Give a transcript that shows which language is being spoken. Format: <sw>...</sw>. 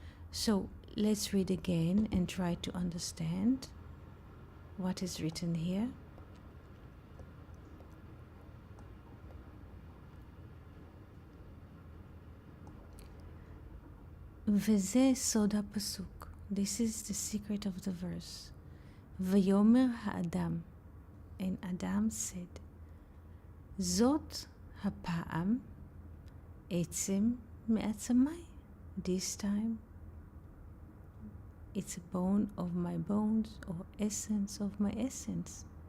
<en>So let's read again and try to understand what is written here.</en> <he>וזה סוד הפסוק.</he> <en>This is the secret of the verse.</en> <he>ויאמר האדם,</he> <en>and Adam said,</en> <he>זאת הפעם עצם מעצמי.</he> <en>This time it's a bone of my bones, or essence of my essence.</en>